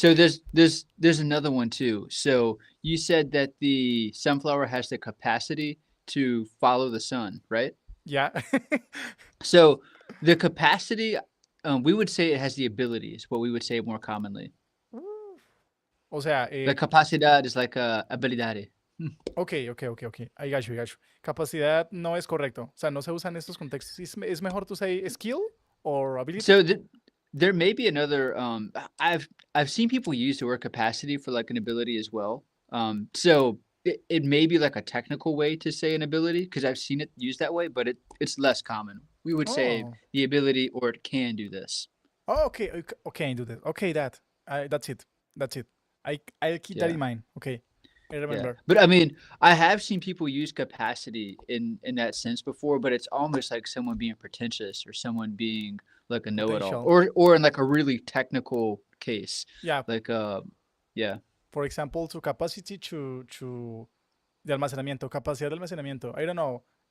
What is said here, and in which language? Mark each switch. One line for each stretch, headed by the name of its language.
English: So there's another one too. So you said that the sunflower has the capacity to follow the sun, right? Yeah. So the capacity, we would say it has the ability, is what we would say more commonly.
Spanish: O sea,
English: The capacidad is like habilidad. ok. I got you.
Spanish: Capacidad no es correcto. O sea, no se usan estos contextos. Es mejor
English: to say skill or ability. So there may be another. I've seen people use the word capacity for like an ability as well. So it may be like a technical way to say an ability because I've seen it used that way, but it's less common. We would say Oh. the ability or it can do this. Oh, okay. Okay, I do that. Okay, that's it. I'll keep that Yeah. in mind. Okay, I Yeah. remember. But I mean, I have seen people use capacity in that sense before, but it's almost like someone being pretentious or someone being like a know-it-all, Potential. or in like a really technical case, Yeah. like yeah. For example, to capacity
Spanish: de almacenamiento, capacidad de almacenamiento.
English: I don't know.